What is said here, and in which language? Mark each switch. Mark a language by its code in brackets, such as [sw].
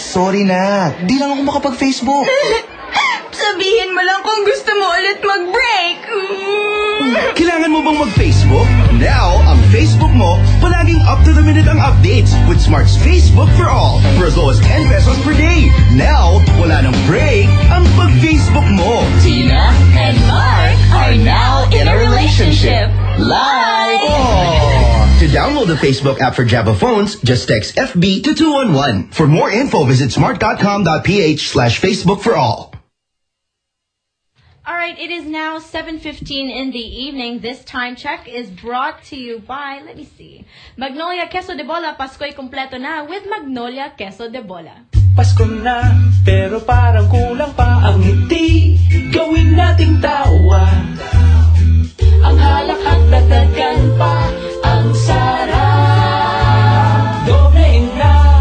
[tl] Sorry na. Di lang ako makapag-Facebook. Sabihin mo lang kung gusto mo ulit mag-break! Kailangan mo bang mag-Facebook? [en] Now, [tl] ang Facebook mo, palaging [en] up-to-the-minute ang updates with Smart's Facebook for All for as low as 10 pesos per day. [tl] Now, wala nang break ang pag-Facebook mo. [en] Tina and Mark are now in a relationship. Live! To download the Facebook app for Java phones, just text FB to 211. For more info, visit smart.com.ph/Facebook for All. All right, it is now 7:15 in the evening. This time check is brought to you by, let me see, Magnolia Queso de Bola. [tl] Pasko'y kompleto na [en] with Magnolia Queso de Bola. [tl] Pasko na, pero parang kulang pa ang ngiti. Gawin nating tawa. Ang halak at dagdagan pa ang sarap. Doblein na.